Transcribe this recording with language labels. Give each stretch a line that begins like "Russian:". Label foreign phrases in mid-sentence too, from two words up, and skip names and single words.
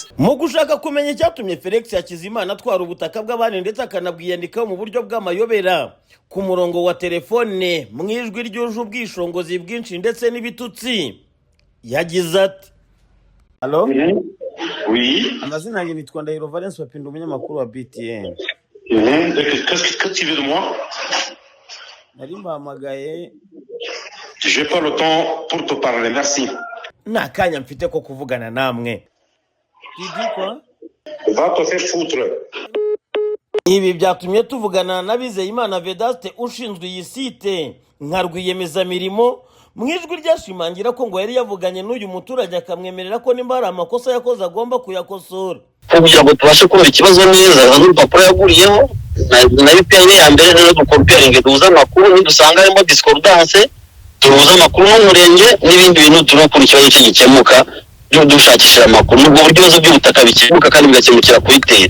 Kinyarwanda: Mu gushaka kumenya cyatumye Felix Hakizimana atwara ubutaka bw'abandi ndetse akanabwiyandikaho mu buryo bw'amayobera, ku murongo wa telefone mu ijwi ryuje ubwishongozi bwinshi ndetse n'ibitutsi, yagize ati: Allo?
French: Oui.
Kinyarwanda: Amazina yanjye nitwa Ndahiro Valence Papinda, umunyamakuru wa BTN.
French: Qu'est-ce que tu veux de moi?
Kinyarwanda: Nari mbahamagaye.
French: J'ai pas le temps pour te parler, merci.
Kinyarwanda: Nta kanya mfite ko kuvugana namwe. Didi kwa?
French: Va te faire foutre.
Kinyarwanda: Ibi byatumye tuvugana na Abizeyimana Vedaste ushinzwe iyi site nka rwiyemezamirimo, mu ijwi ryashimangira ko ngo yari yavuganye n'uyu muturage akamwemerera ko nimba hari amakosa yakoze agomba kuyakosora. Kugira ngo tubashe kubona ikibazo neza, n'urupapuro yaguriyeho na UPN ya mbere no dukomperinge duhuza amakuru, nidusanga harimo discordance turuhuza amakuru n'umurenge n'ibindi bintu turokura ikibazo cy'igikemuka byo dushakishira amakuru, n'ubwo buryo ibibazo by'ubutaka bikemuka kandi bigakemukira kuyitera.